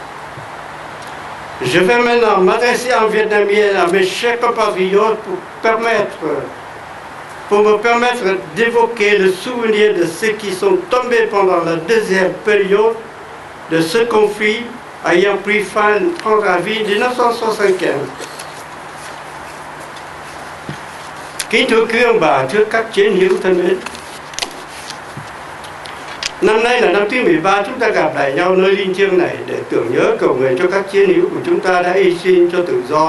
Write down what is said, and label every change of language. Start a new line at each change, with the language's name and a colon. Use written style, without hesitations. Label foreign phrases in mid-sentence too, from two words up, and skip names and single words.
French: Je vais maintenant m'adresser en vietnamien à mes chers compatriotes pour me permettre d'évoquer le souvenir de ceux qui sont tombés pendant la deuxième période de ce conflit ayant pris fin le 30 avril 1975.
Vietnamese: Kính thưa quý ông bà, thưa các chiến hữu thân mến, năm nay là năm thứ 13 chúng ta gặp lại nhau nơi linh thiêng này để tưởng nhớ cầu nguyện cho các chiến hữu của chúng ta đã hy sinh cho tự do.